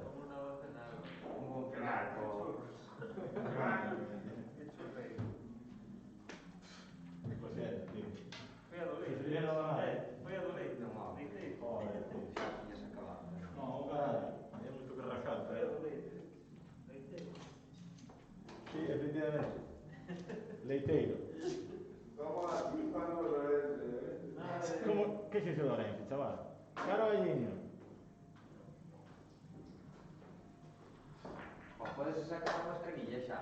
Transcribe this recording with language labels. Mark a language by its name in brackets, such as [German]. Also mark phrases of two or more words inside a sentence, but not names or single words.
[Spanish] Como una voz en algo. Un buen final, Madre mía, tío. Qué churreiro. Lo siento, tío. [Galician] Foi a do leite. [Spanish] Sí, no, no. [Galician] Foi a do leite. Non, mal. Leiteiro. [Spanish] Joder, tío. [Galician] Xa tiñas acabado. [Spanish] No, caralho. Hay mucho que rascar, [Galician] Foi a [Spanish] pero... [Galician] do leite. Leiteiro. [Spanish] Sí, efectivamente. Leiteiro. Vamos aquí, cuando Lorenzo. Nada de... ¿Cómo? ¿Qué es eso, Lorenzo, chaval? [Galician] Carollinho. O podes sacar a mascarilla xa.